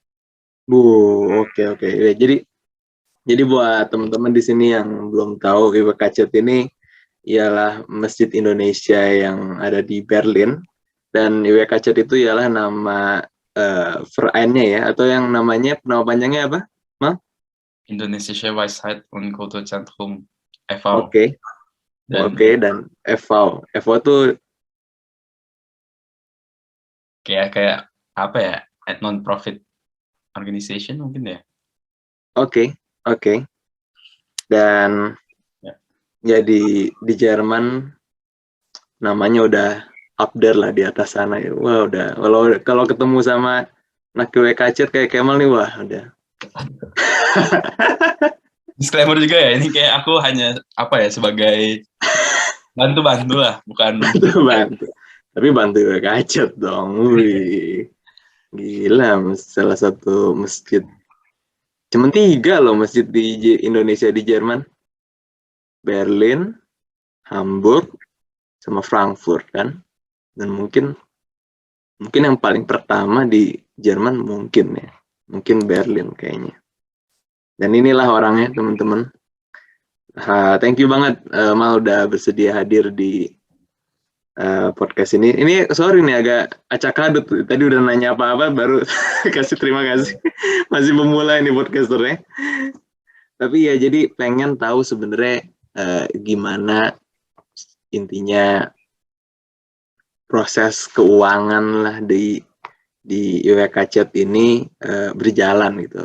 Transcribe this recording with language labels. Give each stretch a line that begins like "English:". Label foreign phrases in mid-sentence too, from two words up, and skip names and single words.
Indonesian: Oke. Ya, jadi buat teman-teman di sini yang belum tahu, WKZ ini ialah Masjid Indonesia yang ada di Berlin, dan WKZ itu ialah nama Vereinnya ya, atau yang nama panjangnya apa, Mal? Indonesische Weisheit und Kulturzentrum e.V. Oke, dan e.V. e.V. tuh kayak apa ya,
English: non-profit organization
Indonesian: mungkin ya. Oke. Dan ya di Jerman namanya udah
English: up there
Indonesian: lah, di atas sana ya. Wah udah, kalau ketemu sama anak WKC kayak Kemal nih, wah udah. Disclaimer juga ya, ini kayak aku hanya apa ya, sebagai bantu lah, bukan bantu. Tapi bantu WKC dong. Wih. Gila, salah satu masjid. Cuma 3 loh masjid di Indonesia di Jerman. Berlin, Hamburg, sama Frankfurt kan. Dan mungkin yang paling pertama di Jerman mungkin Berlin kayaknya. Dan inilah orangnya teman-teman.
English: Thank you
Indonesian: banget Mal udah bersedia hadir di podcast ini. Ini sorry nih agak acak adut. Tadi udah nanya apa-apa baru kasih terima kasih. Masih pemula ini podcasternya. Tapi ya jadi pengen tahu sebenarnya gimana intinya proses keuangan lah di WKC ini berjalan gitu.